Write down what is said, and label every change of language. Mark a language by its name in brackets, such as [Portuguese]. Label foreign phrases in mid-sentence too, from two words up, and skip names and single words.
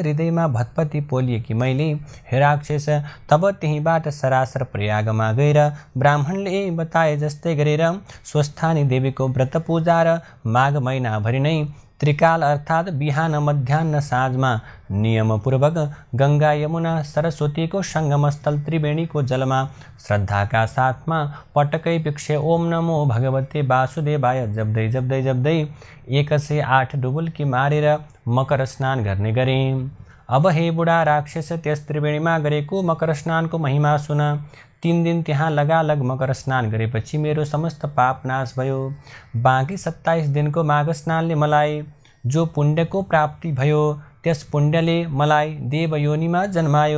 [Nepali] हृदयमा भत्पति पोलिएकी मैले हे राक्षस तब त्यहीँबाट सरासर प्रयागमा गएर ब्राह्मणले बताए जस्तै गरेर स्वस्थानी देवीको व्रत पूजा र माघ महिनाभरि नै त्रिकाल अर्थात् बिहान मध्याह्न साँझमा नियमपूर्वक गङ्गा यमुना सरस्वतीको सङ्गमस्थल त्रिवेणीको जलमा श्रद्धाका साथमा पटकै पिक्षे [Sanskrit] ओम नमो भगवते वासुदेवाय [Nepali] जप्दै जप्दै जप्दै 108 डुबुल्की मारेर मकर स्नान गर्ने गरेँ। अब हे बुढा राक्षस, त्यस त्रिवेणीमा गरेको मकर स्नानको महिमा सुन। 3 दिन त्यहाँ लगालग मकर स्नान गरेपछि मेरो समस्त पाप नाश भयो। बाँकी 27 दिनको माघ स्नानले मलाई जो पुण्यको प्राप्ति भयो त्यस पुण्यले मलाई देवयोनिमा जन्मायो।